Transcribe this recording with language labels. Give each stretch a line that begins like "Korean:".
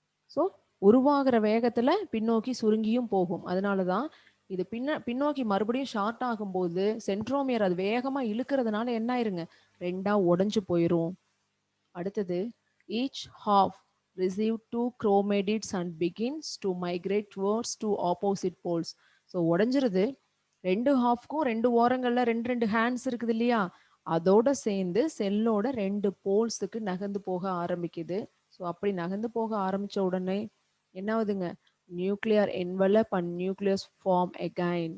Tamil: So, உருவாகுற வேகத்துல பின்னோக்கி சுருங்கியும் போகும். அதனால தான் இது பின்னோக்கி மறுபடியும் ஷார்ட் ஆகும்போது, சென்ட்ரோமியர் அது வேகமா இழுக்கிறதுனால என்ன ஆயிருங்க? 2ஆ உடைஞ்சு போயிரும். அடுத்தது
English: each half receive two chromatids and begins to migrate towards two opposite poles.
Tamil: So உடைஞ்சிருது. 2 ஹாஃப்க்கும் 2 ஓரங்கள்ல 2 hands இருக்குது இல்லையா? அதோட சேர்ந்து செல்லோட 2 போல்ஸுக்கு நகர்ந்து போக ஆரம்பிக்குது. ஸோ அப்படி நகர்ந்து போக ஆரம்பிச்ச உடனே என்ன ஆகுதுங்க?
English: Nuclear envelope and nucleus form again.